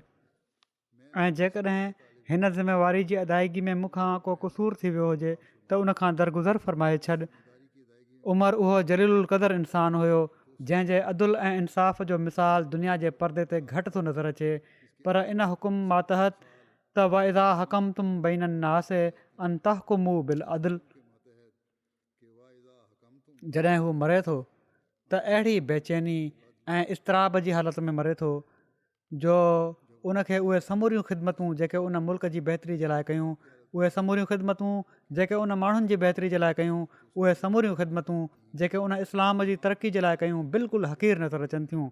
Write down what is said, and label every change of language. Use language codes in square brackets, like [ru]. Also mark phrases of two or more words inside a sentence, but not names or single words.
[sd] ऐं जेकॾहिं हिन ज़िमेवारी जी अदायगी में मूंखां को क़सूरु थी वियो हुजे त उनखां दरगुज़र फ़रमाए छॾ। उमर उहो जलीलुल क़दर इंसानु हुयो जंहिंजे अदुल ऐं इंसाफ़ जो मिसाल दुनिया जे परदे ते घटि थो नज़र अचे, पर इन हुकुम मातहत त [ar] وإذا حكمتم بين الناس أن تحكموا بالعدل, [sd] जॾहिं हू मरे थो त अहिड़ी बेचैनी ऐं इस्तराब जी हालत में मरे थो जो उनखे उहे समूरियूं ख़िदमतूं जेके उन मुल्क जी बहितरी जे लाइ कयूं, उहे समूरियूं ख़िदमतूं जेके उन माण्हुनि जी बहितरी जे लाइ कयूं, उहे समूरियूं ख़िदमतूं जेके उन इस्लाम जी तरक़ी जे लाइ कयूं, बिल्कुलु हक़ीर नज़र अचनि थियूं।